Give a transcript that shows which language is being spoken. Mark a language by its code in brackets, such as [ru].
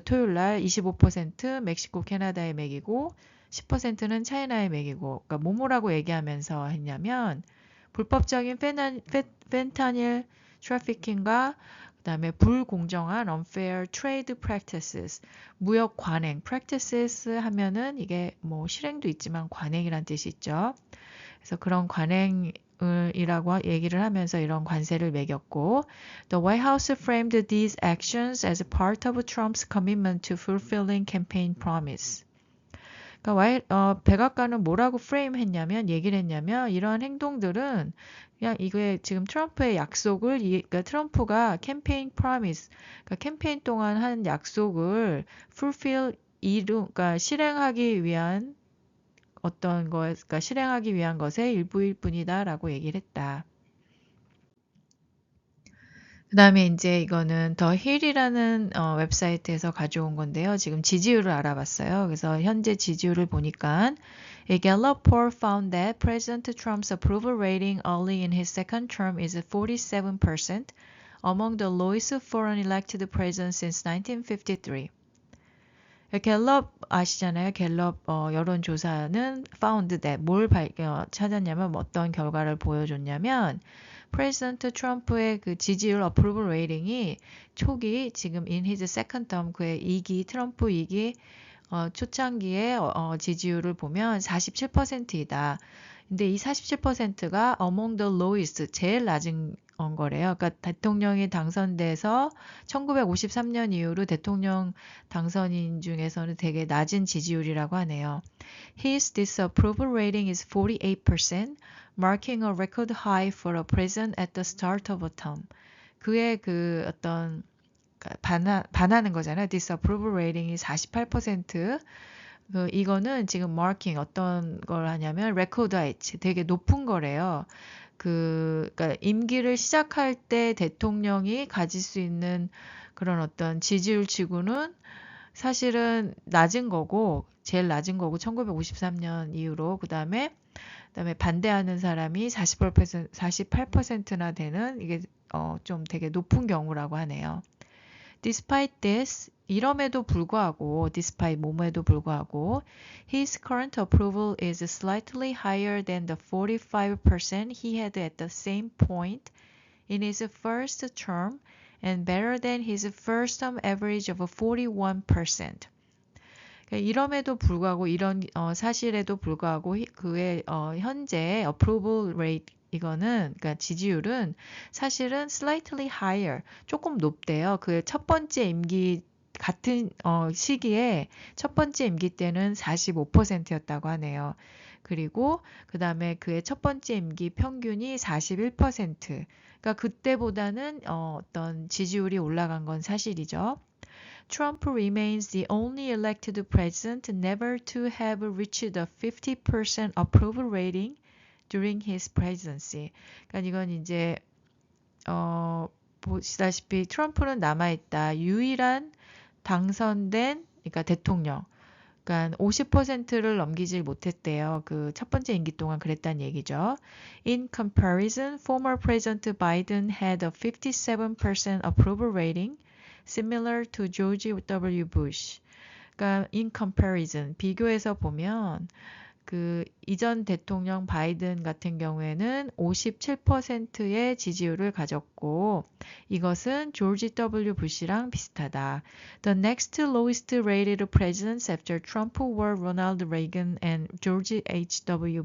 [ko] 토요일 날 25% 멕시코, 캐나다에 매기고 10%는 차이나에 매기고 그러니까 뭐라고 얘기하면서 했냐면 불법적인 펜타닐 트래피킹과 그다음에 불공정한 [en] unfair trade practices, [ko] 무역 관행, practices 하면은 이게 뭐 실행도 있지만 관행이란 뜻이 있죠. 그래서 그런 관행이라고 얘기를 하면서 이런 관세를 매겼고, [en] The White House framed these actions as part of Trump's commitment to fulfilling campaign promise. [ko] 그러니까 백악관은 뭐라고 프레임했냐면 얘기를 했냐면 이러한 행동들은 그냥 이게 지금 트럼프의 약속을 그러니까 트럼프가 캠페인 프로미스 그러니까 캠페인 동안 한 약속을 fulfill 그러니까 실행하기 위한 그러니까 실행하기 위한 것의 일부일 뿐이다라고 얘기를 했다. 그 다음에 이제 이거는 더 힐이라는 웹사이트에서 가져온 건데요. 지금 지지율을 알아봤어요. 그래서 현재 지지율을 보니까 [en] A Gallup poll found that President Trump's approval rating early in his second term is 47%, among the lowest for an elected president since 1953. [ko] 갤럽 아시잖아요. 갤럽 여론조사는 [en] found that [ko] 뭘 찾았냐면 어떤 결과를 보여줬냐면 프레지던트 트럼프의 그 지지율 어프로벌 레이팅이 초기 지금 [en] in his second term [ko] 그의 2기 트럼프 2기 초창기의 지지율을 보면 47%이다. 근데 이 47%가 [en] among the lowest [ko] 제일 낮은 거래요. 그러니까 대통령이 당선돼서 1953년 이후로 대통령 당선인 중에서는 되게 낮은 지지율이라고 하네요. [en] His disapproval rating is 48%, marking a record high for a president at the start of a term. [ko] 그의 그 어떤 반하는 거잖아요. disapproval rating이 48%. 이거는 지금 marking 어떤 걸 하냐면 [en] record high, [ko] 되게 높은 거래요. 그러니까 임기를 시작할 때 대통령이 가질 수 있는 그런 어떤 지지율 치고는 사실은 낮은 거고 제일 낮은 거고 1953년 이후로 그다음에 반대하는 사람이 48%나 되는 이게 좀 되게 높은 경우라고 하네요. [en] Despite this, [ko] 이럼에도 불구하고, [en] despite [ko] 뭐에도 불구하고, [en] his current approval is slightly higher than the 45% he had at the same point in his first term and better than his first term average of 41%. [ko] 이럼에도 불구하고 이런 사실에도 불구하고 그의 현재 approval rate 이거는 그러니까 지지율은 사실은 [en] slightly higher [ko] 조금 높대요. 그 첫 번째 임기 같은 시기에 첫 번째 임기 때는 45%였다고 하네요. 그리고 그 다음에 그의 첫 번째 임기 평균이 41%. 그러니까 그때보다는 어떤 지지율이 올라간 건 사실이죠. [en] Trump remains the only elected president never to have reached a 50% approval rating during his presidency. [ko] 그러니까 이건 이제 보시다시피 트럼프는 남아있다. 유일한 당선된 그러니까 대통령. 그러니까 50%를 넘기질 못했대요. 그 첫 번째 임기 동안 그랬다는 얘기죠. [en] In comparison, former President Biden had a 57% approval rating, similar to George W. Bush. [ko] 그러니까 [en] in comparison, [ko] 비교해서 보면 그 이전 대통령 바이든 같은 경우에는 57%의 지지율을 가졌고 이것은 조지 W. 부시랑 비슷하다. [en] The next lowest rated presidents after Trump were Ronald Reagan and George H.W.